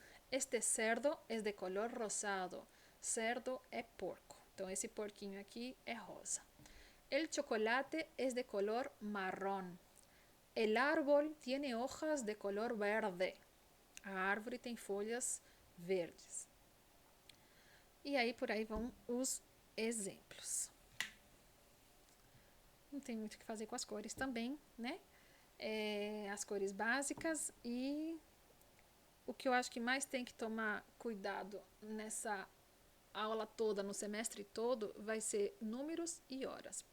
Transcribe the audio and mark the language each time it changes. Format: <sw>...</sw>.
<es>Este cerdo es de color rosado.</es> <pt>Cerdo é porco. Então, esse porquinho aqui é rosa.</pt> <es>El chocolate es de color marrón. El árbol tiene hojas de color verde.</es> <pt>A árvore tem folhas verdes. E aí, por aí vão os exemplos. Não tem muito o que fazer com as cores também, né? As cores básicas e o que eu acho que mais tem que tomar cuidado nessa aula toda, no semestre todo, vai ser números e horas.</pt>